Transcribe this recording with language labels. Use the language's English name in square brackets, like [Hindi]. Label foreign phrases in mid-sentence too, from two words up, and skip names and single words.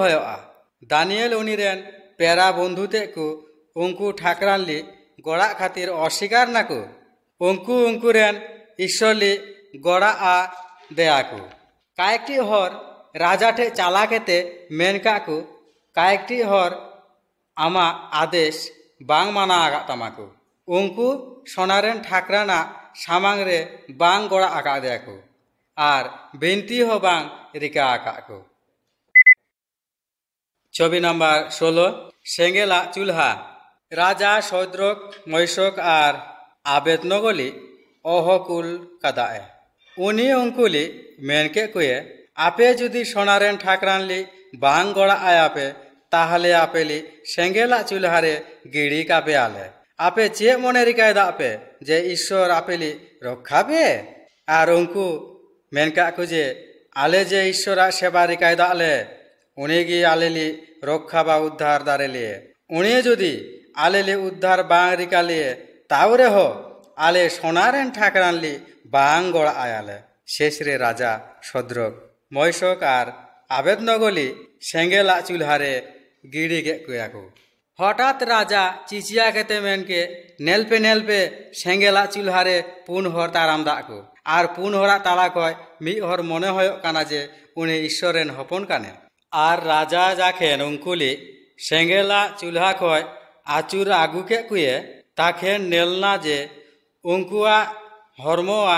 [Mundari] होयोआ दानियल उनिरेन पेरा बंधुते को उंकु ठाकरानली गड़ा खातिर अस्वीकार नाकु उंकु उंकुरेन ईश्वरली गड़ा आ देयाकु कायेकटी हर राजा ठे चाला केते मेनकाकु कायेकटी हर आमा आदेश बांग माना आगा तमाकु उंकु सोनारेन ठाकराना सामांग रे बांग गड़ा आका देयाकु आर बिनती हो बांग रिका आकाकु। छवि नम्बर 16 सेंगेला चूल्हा राजा सौद्रक मैशक आर आबेदनगोली अहकुल कदाए उनी उंकुली मेनके कुए आपे जुदी सोनारेन ठाकरानली बांग गड़ा आयापे ताहले आपेली सेंगेला चूल्हारे गिड़ी कापे आले आपे चे मने रिकाय दापे जे ईश्वर आपेली रक्षाबे आर उंकु मेनका कुजे आले जे ईश्वरा सेवा रिकाय दाले उनीगी आलेली रक्षा बा उद्धार दारेली उनी जुदी आलेली उद्धार बांग रिकाली तावरे हो आले सोनारेन ठाकरानली बांग गड़ा आयाले शेषरे राजा सद्रक मैशक आर आबेदनगोली सेंगेला चूल्हारे गिड़ी के कुयाकु हठात राजा चिचिया केते मेनके नेलपे सेंगेला चूल्हारे पुन हर ताराम दाकु आर पुन हरा ताला कय मी हर मने होय काना जे उनी ईश्वरेन हपन काने आर राजा जाखेन उंकुली सेंगेला चूल्हा कय आचुर आगु के कुए ताखेन नेलना जे उंकुआ हरमोआ